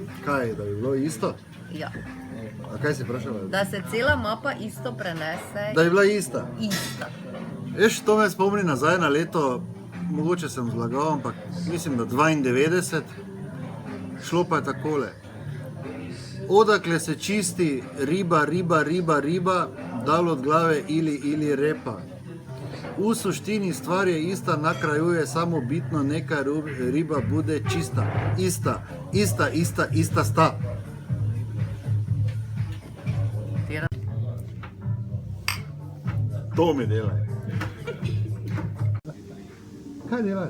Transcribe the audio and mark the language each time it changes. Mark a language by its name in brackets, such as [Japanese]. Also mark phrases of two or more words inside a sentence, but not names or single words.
[Slovenian] Kaj, da bi bilo isto? Ja. A kaj si vprašala? Da se cela mapa isto prenese. Da bi bila ista. Ista. Veš, to me spomni nazaj na leto, mogoče sem zlagal, ampak mislim, da 92, šlo pa je takole. [Croatian] Odakle se čisti riba, dal od glave ili repa. V suštini stvar je ista, na kraju je samo bitno neka riba bude čista. [Slovenian] Ista sta. To mi delaj. Kaj delaš?